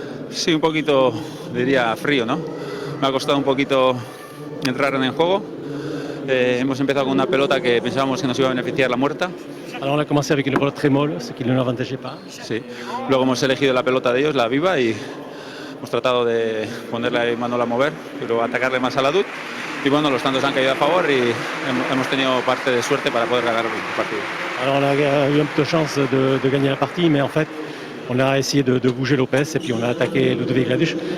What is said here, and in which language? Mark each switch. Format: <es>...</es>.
<es>Sí, un poquito, diría, frío, ¿no? Me ha costado un poquito entrar en el juego. Hemos empezado con una pelota que pensábamos que nos iba a beneficiar la muerta.</es> <fr>Alors on a commencé avec une pelote très molle, ce qui ne l'avantageait pas.</fr> <es>Sí. Luego hemos elegido la pelota de ellos, la viva, y hemos tratado de ponerle a Imanol a mover, pero atacarle más a la DUT. Y bueno, los tantos han caído a favor y hemos tenido parte de suerte para poder ganar el partido.</es> <fr>Alors on a eu un peu de chance de gagner la partie, mais en fait on a essayé de bouger Lopez et puis on a attaqué Ludovic Laduche.</fr>